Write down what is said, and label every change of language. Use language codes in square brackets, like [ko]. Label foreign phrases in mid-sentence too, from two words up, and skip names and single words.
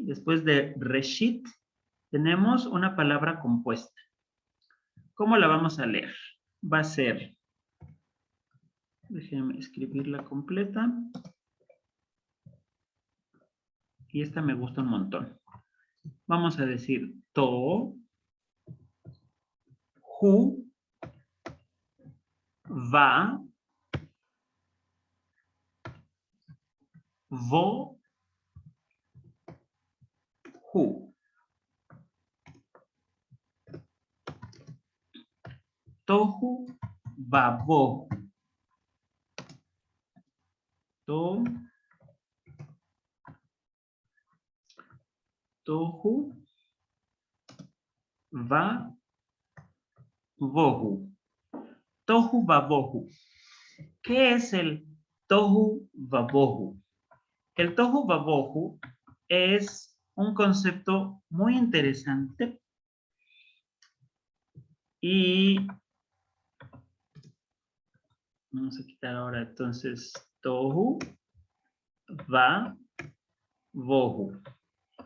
[es] Después de Reshit, tenemos una palabra compuesta. ¿Cómo la vamos a leer? Va a ser, déjenme escribirla completa. Y esta me gusta un montón. Vamos a decir [he] תֹ, הוּ, וָ, בֹ, הוּ. תֹהוּ וָבֹהוּ. תֹ, תֹהוּ, וָ, בֹהוּ. תֹהוּ וָבֹהוּ. [es] ¿Qué es el [he] תֹהוּ וָבֹהוּ? [es] El [he] תֹהוּ וָבֹהוּ [es] es un concepto muy interesante y vamos a quitar ahora entonces [he] תֹהוּ, וָ, בֹהוּ.